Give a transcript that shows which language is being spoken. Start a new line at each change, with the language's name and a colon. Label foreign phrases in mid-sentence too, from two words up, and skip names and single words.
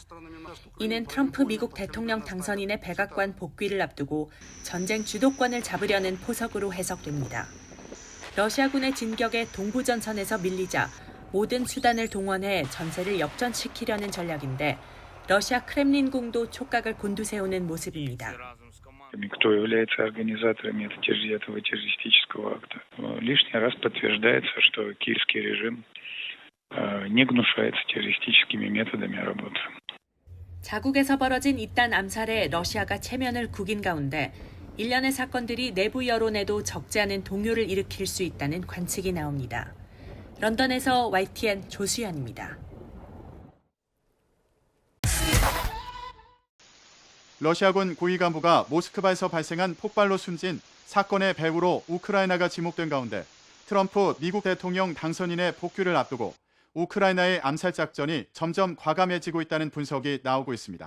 Korean: 이는 트럼프 미국 대통령 당선인의 백악관 복귀를 앞두고 전쟁 주도권을 잡으려는 포석으로 해석됩니다. 러시아군의 진격에 동부전선에서 밀리자 모든 수단을 동원해 전세를 역전시키려는 전략인데 러시아 크렘린궁도 촉각을 곤두세우는 모습입니다.
Russian: Кто является организаторами этого террористического акта. Лишний раз подтверждается, что киевский режим не гнушается террористическими методами работы.
Korean: 자국에서 벌어진 이딴 암살에 러시아가 체면을 구긴 가운데 일련의 사건들이 내부 여론에도 적지 않은 동요를 일으킬 수 있다는 관측이 나옵니다. 런던에서 YTN 조수연입니다. 러시아군 고위 간부가 모스크바에서 발생한 폭발로 숨진 사건의 배후로 우크라이나가 지목된 가운데 트럼프 미국 대통령 당선인의 복귀를 앞두고 우크라이나의 암살 작전이 점점 과감해지고 있다는 분석이 나오고 있습니다.